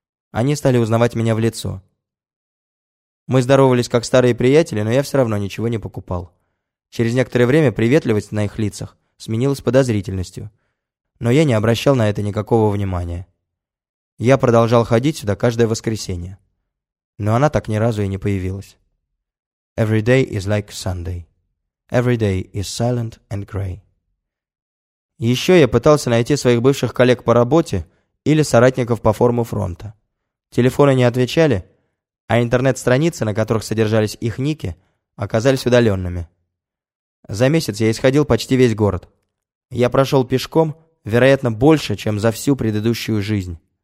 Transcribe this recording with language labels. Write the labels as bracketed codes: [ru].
[ru] Они стали узнавать меня в лицо. Мы здоровались как старые приятели, но я все равно ничего не покупал. Через некоторое время приветливость на их лицах сменилась подозрительностью. Но я не обращал на это никакого внимания. Я продолжал ходить сюда каждое воскресенье. Но она так ни разу и не появилась. [en] Every day is like Sunday. Every day is silent and gray. [ru] Еще я пытался найти своих бывших коллег по работе или соратников по форуму фронта. Телефоны не отвечали, а интернет-страницы, на которых содержались их ники, оказались удаленными. За месяц я исходил почти весь город. Я прошел пешком, вероятно, больше, чем за всю предыдущую жизнь.